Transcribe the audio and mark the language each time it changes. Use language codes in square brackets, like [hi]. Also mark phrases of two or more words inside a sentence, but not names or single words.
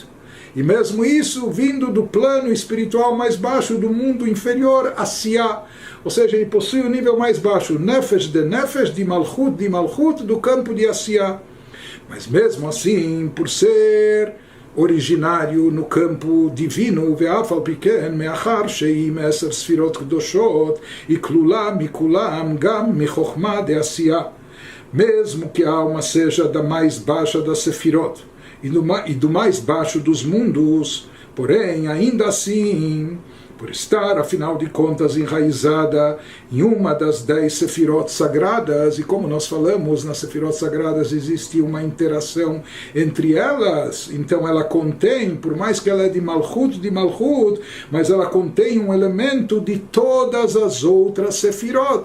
[pt] E mesmo isso vindo do plano espiritual mais baixo, do mundo inferior, Asiyah. Ou seja, ele possui o nível mais baixo, Nefesh, de Malchut, do campo de Asiyah. Mas mesmo assim, por ser originário no campo divino, [he] ואף על פי כן מאחר שהם עשר ספירות קדושות, כלולות מכולן גם מחכמה דעשיה. [pt] Mesmo que a alma seja da mais baixa das Sefirot, e do mais baixo dos mundos, porém, ainda assim, por estar, afinal de contas, enraizada em uma das 10 Sefirot sagradas, e como nós falamos, nas Sefirot sagradas existe uma interação entre elas, então ela contém, por mais que ela é de Malchut, mas ela contém um elemento de todas as outras Sefirot.